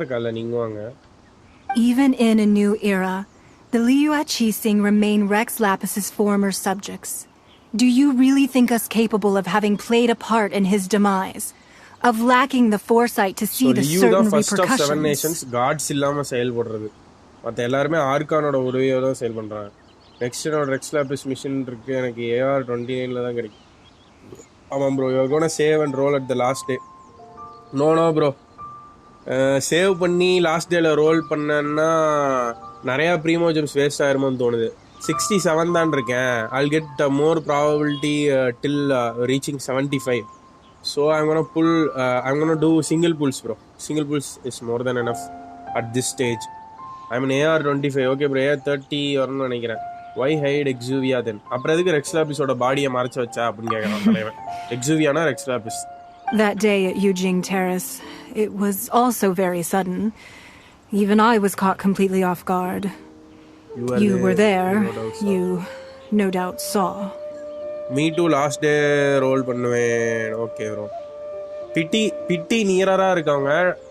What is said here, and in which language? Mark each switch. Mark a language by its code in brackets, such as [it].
[en] Even in a new era, the Liyue Qixing remain Rex Lapis's former subjects. Do you really think us capable of having played a part in his demise? Of lacking the foresight to see the certain repercussions? So Liyue the first of 7 nations, gods [ta] illama செயல்படுறது. மத்த எல்லாரும் ஆர்கானோட உதவியோட தான் செயல்பண்றாங்க. Next என்னோட Rex Lapis mission இருக்கு எனக்கு AR-29ல தான் கிடைக்கும். [en] ஆமா bro, you are going to save and roll at the last day. No bro. [ta] Save பண்ணி லாஸ்ட் டேல ரோல் பண்ணேன்னா நிறைய ப்ரீமோஜம்ஸ் வேஸ்ட் ஆயிருமோன்னு தோணுது. 67 தான் இருக்கேன். [en] I'll get more probability till reaching 75. So I'm gonna do single pulls, bro. Single pulls is more than enough at this stage. I'm an AR-25. [ta] Okay bro, AR-30 வரணும்னு நினைக்கிறேன். [en] Why hide Exuvia then? [ta] அப்புறம் எதுக்கு Rex Lapisோட பாடியை மறைச்சு வச்சா அப்படின்னு கேட்கறான் தலைவன். Exuviaனா Rex Lapis. [en] That day at Yujing Terrace, it was also very sudden. Even I was caught completely off guard. You were there. You no doubt saw. Me too, last day roll [ta] பண்ணுவேன். [en] Okay bro. Pity nearer-ஆ [ta] இருக்காங்க.